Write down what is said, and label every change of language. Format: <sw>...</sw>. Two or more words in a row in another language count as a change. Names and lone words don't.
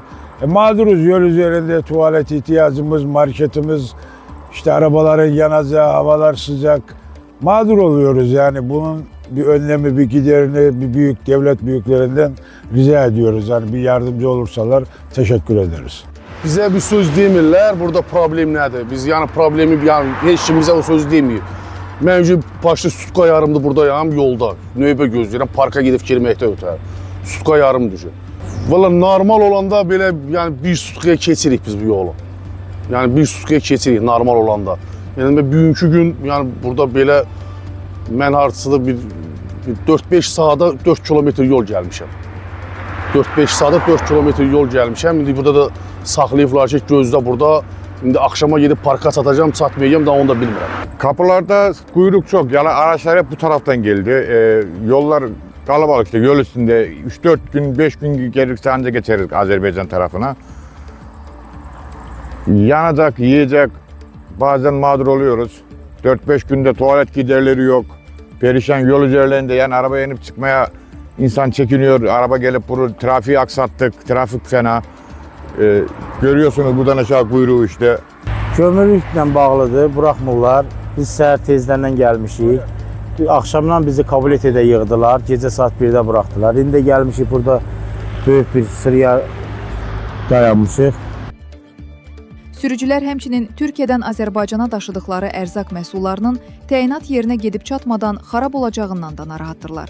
<tr>Mağduruz yol üzerinde, tuvalet ihtiyacımız, marketimiz, işte arabaların yanacağı, havalar sıcak. Mağdur oluyoruz yani bunun bir önlemi, bir giderini bir büyük devlet büyüklerinden rica ediyoruz. Yani bir yardımcı olursalar teşekkür ederiz.</tr> <az>Bize bir söz demirlər, burada problem nədir? Biz yani problemi yani heç kim bizə o söz demiyor. Məncə başlı sutka yarımdır buradayam yolda. Növbə gözləyirəm, parka gedib girməkdə ötər. Sutka yarım düşür. Valla normal olanda belə yani bir sutkaya keçirik biz bu yolu. Yani bir sutkaya keçirik normal olanda. Yani bugünkü gün yani burada belə mən hardasıda bir 4-5 saata 4 kilometr yol gəlmişəm. 4-5 saata 4 kilometr yol gəlmişəm. İndi burada da saxlayıblar ki, gözdə burada.</az> <tr>İndi akşama gidip parka satacağım, satmayacağım da</tr> <az>onu da bilmirəm.</az> <tr>Kapılarda kuyruk çok. Yani araçlar hep bu taraftan geldi. Yollar kalabalık işte. Yol üstünde 3-4 gün, 5 gün gelirse anca geçeriz Azerbaycan tarafına. Yanacak, yiyecek. Bazen mağdur oluyoruz. 4-5 günde tuvalet giderleri yok. Perişan yol üzerlerinde yani arabaya inip çıkmaya insan çekiniyor. Araba gelip bunu trafiği aksattık. Trafik fena. Görüyorsunuz buradan aşağı kuyruğu işte.</tr> <az>Kömürlüklə bağlıdır, buraxmırlar. Biz səhər tezləndən gəlmişik. Axşamdan bizi kabuletidə yığdılar, gecə saat 1-də buraxdılar. İndi də gəlmişik burada böyük bir sıraya dayanmışıq. Sürücülər həmçinin Türkiyədən Azərbaycana daşıdıkları ərzaq məhsullarının təyinat yerinə gedib çatmadan xarab olacağından da narahatdırlar.</az>